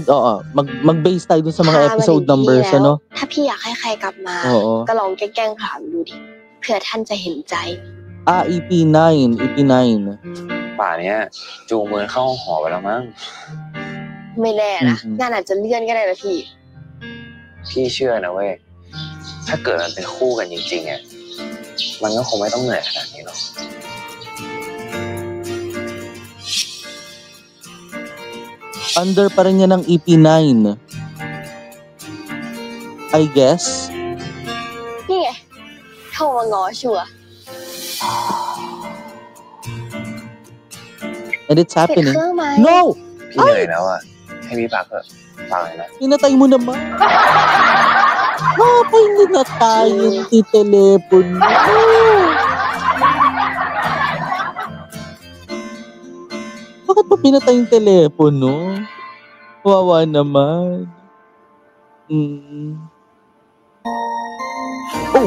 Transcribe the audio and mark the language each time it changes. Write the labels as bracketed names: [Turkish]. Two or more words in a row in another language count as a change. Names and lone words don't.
[Filipino] Mag-base tayo dun sa mga [English] episode numbers, [Filipino] ano? [Thai] ถ้าพี่อยากให้ใครกลับมา ก็ลองแกล้งถามดูดิเผื่อท่านจะเห็นใจ EP9 ป่าเนี้ยจูงมือเข้าห้องหอไปแล้วมั้ง ไม่แน่นะงานอาจจะเลื่อนก็ได้นะพี่ พี่เชื่อนะเว้ยถ้าเกิดมันเป็นคู่กันจริงๆอ่ะมันก็คงไม่ต้องเหนื่อยขนาดนี้หรอก [Filipino] Under pa rin yan ng EP9, [English] I guess. [Thai] นี่ไงโทรมาง้อชัวร์ [English] And it's happening. [Thai] ปิดเครื่องไหม [English] No! [Thai] พี่เหนื่อยแล้วอ่ะให้พี่พักเถอะ [Filipino] Pinatay mo naman. Bakit hindi na tayong titelepono? Bakit pa pinatay yung telepono? Wawa naman. Oh!